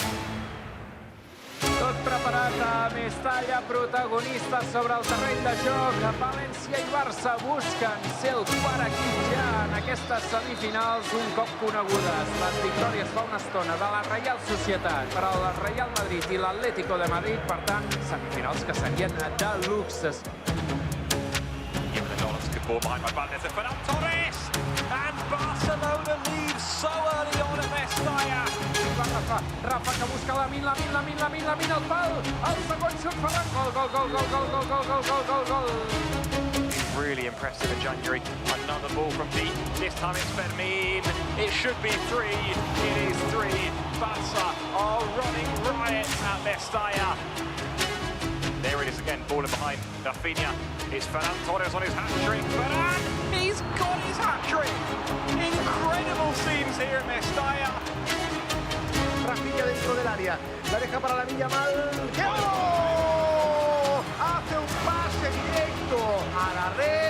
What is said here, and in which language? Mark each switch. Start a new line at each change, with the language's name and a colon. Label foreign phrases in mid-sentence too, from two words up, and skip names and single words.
Catalan: Tot preparat a Mestalla, protagonista sobre el terreny de joc. València i Barça busquen ser el quart equip ja en aquestes semifinals un cop conegudes. Les victòries fa una estona de la Real Societat per al Real Madrid i l'Atlético de Madrid. Per tant, semifinals que serien de luxe.
English: Good ball behind by Valdez and Ferran Torres. And Barcelona leaves so early on at Mestalla.
Catalan: i va Rafa. Rafa que busca Lamin al pal. El segon xut Ferran. Gol.
English: Really impressive in January. Another ball from Pete. This time it's Fermin. It should be 3. It is 3. Barça are running riots at Mestalla. There it is again, ball in behind Rafinha. It's Ferran Torres on his hat-trick. Ferran, he's got his hat-trick. Incredible scenes here at Mestalla.
Spanish: Rafinha dentro del área. La deja para la Lamine Yamal. ¡Qué gol! Hace un pase directo a la red.